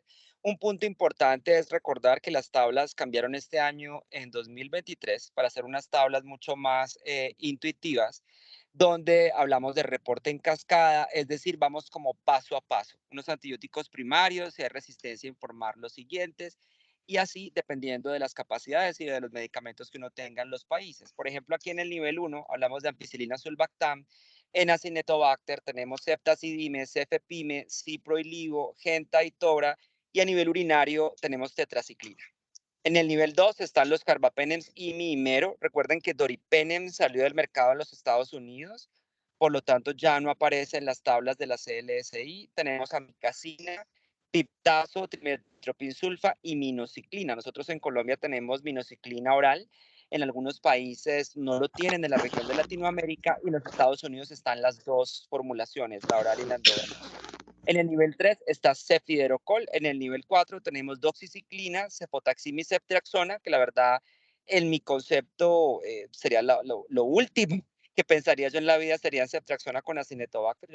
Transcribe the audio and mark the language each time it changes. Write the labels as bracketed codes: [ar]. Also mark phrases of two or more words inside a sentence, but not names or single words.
[es] Un punto importante es recordar que las tablas cambiaron este año en 2023 para hacer unas tablas mucho más intuitivas, donde hablamos de reporte en cascada, es decir, vamos como paso a paso. Unos antibióticos primarios, si hay resistencia, informar los siguientes, y así dependiendo de las capacidades y de los medicamentos que uno tenga en los países. Por ejemplo, aquí en el nivel 1 hablamos de ampicilina sulbactam, en Acinetobacter tenemos ceftazidime, cefepime, cipro y livo, genta y tora, y a nivel urinario tenemos tetraciclina. En el nivel 2 están los carbapenems y mimero. Recuerden que doripenem salió del mercado en los Estados Unidos, por lo tanto ya no aparece en las tablas de la CLSI. Tenemos amicacina, piptazo, trimetropinsulfa y minociclina. Nosotros en Colombia tenemos minociclina oral. En algunos países no lo tienen en la región de Latinoamérica y en los Estados Unidos están las dos formulaciones, la oral y la endovenosa. En el nivel 3 está cefiderocol. En el nivel 4 tenemos doxiciclina, cefotaxima y ceftriaxona, que la verdad, en mi concepto, sería lo último que pensaría yo en la vida sería ceftriaxona con Acinetobacter.